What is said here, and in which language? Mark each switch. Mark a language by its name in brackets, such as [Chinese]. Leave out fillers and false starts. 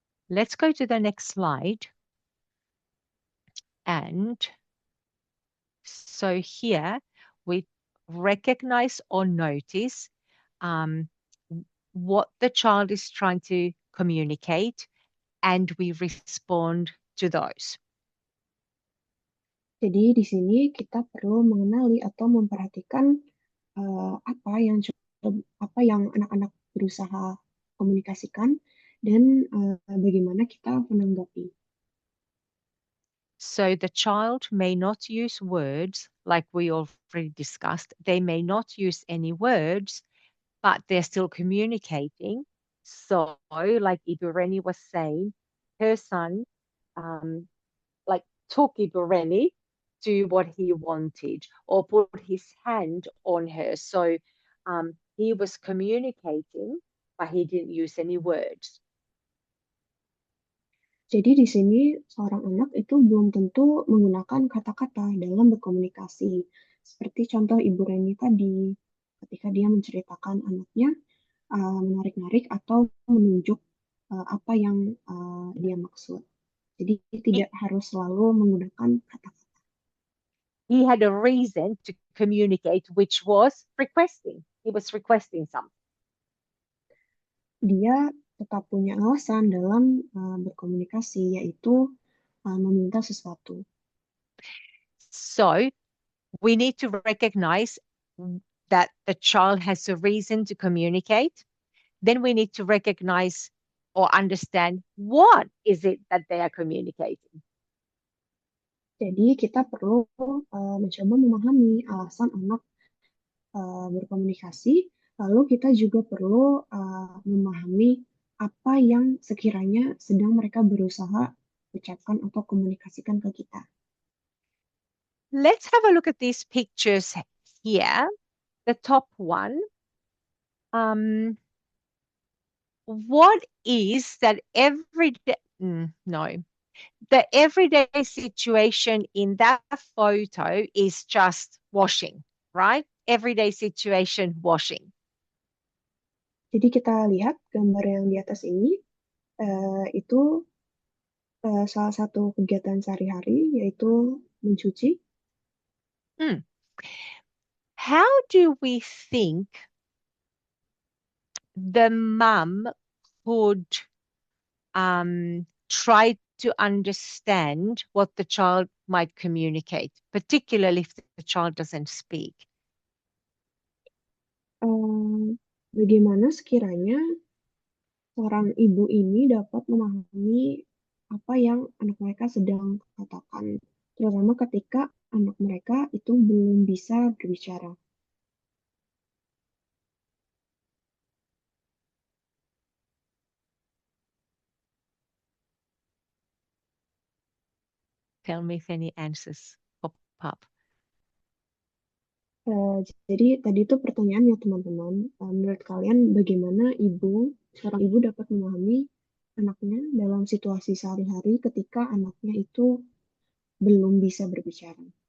[English] Let's go to the next slide. And so here we recognize or notice what the child is trying to communicate, and we respond to those. [Indonesian] Jadi di sini kita perlu mengenali atau memperhatikan apa yang anak-anak berusaha komunikasikan, dan bagaimana kita menanggapi. [English] So the child may not use words like we already discussed. They may not use any words, but they're still communicating. So like Ibureni was saying, her son took Ibureni to what he wanted or put his hand on her. So he was communicating, but he didn't use any words. [Indonesian] Jadi di sini seorang anak itu belum tentu menggunakan kata-kata dalam berkomunikasi. Seperti contoh Ibu Reni tadi, ketika dia menceritakan anaknya menarik-narik atau menunjuk apa yang dia maksud. Jadi tidak harus selalu menggunakan kata-kata. [English] He had a reason to communicate, which was requesting. He was requesting something. [Indonesian] Dia tetap punya alasan dalam berkomunikasi, yaitu meminta sesuatu. [English] So we need to recognize that the child has a reason to communicate. Then we need to recognize or understand what is it that they are communicating. [Indonesian] Jadi kita perlu mencoba memahami alasan anak berkomunikasi, lalu kita juga perlu memahami apa yang sekiranya sedang mereka berusaha ucapkan atau komunikasikan ke kita. [English] Let's have a look at these pictures here. The top one. What is that every day? No. The everyday situation in that photo is just washing, right? Everyday situation, washing. [Indonesian] Jadi kita lihat gambar yang di atas ini, itu salah satu kegiatan sehari-hari, yaitu mencuci. [English] How do we think the mum could try to understand what the child might communicate, particularly if the child doesn't speak? [Indonesian] Bagaimana sekiranya seorang ibu ini dapat memahami apa yang anak mereka sedang katakan, terutama ketika anak mereka itu belum bisa berbicara. [English] Tell me if any answers pop up. [Indonesian] Jadi tadi itu pertanyaannya teman-teman, menurut kalian bagaimana seorang ibu dapat memahami anaknya dalam situasi sehari-hari ketika anaknya itu belum bisa berbicara?